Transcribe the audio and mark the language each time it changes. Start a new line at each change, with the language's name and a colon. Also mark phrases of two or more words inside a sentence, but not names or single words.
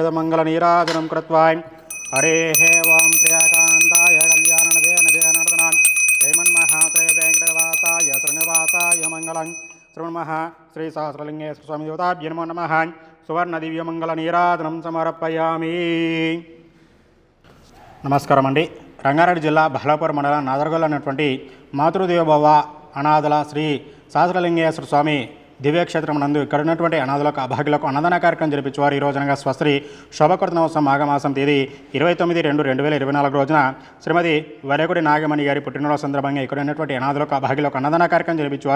Sanskrit: मङ्गलनीराजनं कृत्वा हरेः ओं प्रियकान्ताय कल्याणनदे श्रीमन्मः वेङ्कटवासाय श्रीनिवासाय मङ्गलं। श्रीमन्मः श्री सहस्रलिंगेश्वर स्वामी देवताभ्यर्मः नमः। सुवर्णदिव्यमङ्गलनीराजनं समर्पयामि।
Telugu: నమస్కారం అండి. రంగారెడ్డి జిల్లా బహ్లాపూర్ మండలం నాదర్గల్ అనేటువంటి మాతృదేవోభవ అనాథల శ్రీ సహస్రలింగేశ్వర స్వామి దివ్యక్షేత్రం నందు ఇక్కడ ఉన్నటువంటి అనాథులకు అభాగ్యులకు అన్నదాన కార్యక్రమం జరిపించేవారు. ఈ రోజునగా స్వస్త్రీ శోభకృతనవసం మాఘమాసం తేదీ 29/2/2024 రోజున శ్రీమతి వరకుడి నాగమణి గారి పుట్టినరోజు సందర్భంగా ఇక్కడ ఉన్నటువంటి అనాథులకు అభాగ్యులకు అన్నదాన కార్యక్రమం జరిపించేవారు.